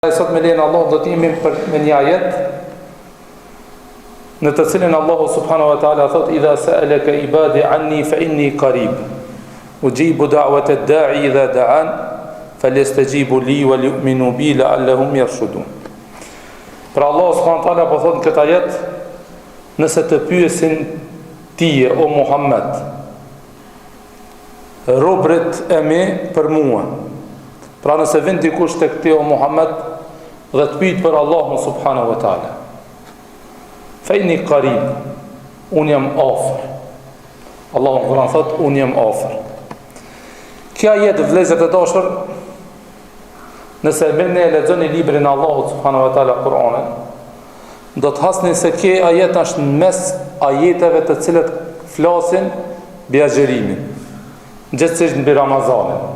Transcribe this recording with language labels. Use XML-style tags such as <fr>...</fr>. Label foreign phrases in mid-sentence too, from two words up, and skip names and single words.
<sq>Sot me lejnë Allah do t'jemi me një ajet në të cilin Allahu</sq> <ar>سبحانه وتعالى thot إذا سألك عبادي عني فإني قريب أجيب دعوة الداع إذا دعان فليستجيبوا لي وليؤمنوا بي لعلهم يرشدون.</ar> <sq>Pra Allahu</sq> <ar>سبحانه وتعالى</ar> <sq>po thot në këtë ajet, nëse të pyesin tije o Muhammed robrit e mi për mua, pra nëse vend dikush tek ti o Muhammed dhe të pyet për Allahun</sq> <ar>سبحانه وتعالى, فإني قريب,</ar> <sq>unë jam afër. Allahu Kur'an thot unë jam afër. Kjo ajet vëllezër të dashur, nëse mirë ne lexoni librin e Allahut</sq> <ar>سبحانه وتعالى</ar> <sq>Kur'anin, do të hasni se kjo ajet është në mes ajeteve të cilët flasin mbi agjërimin, gjithsesi mbi Ramazanin.</sq>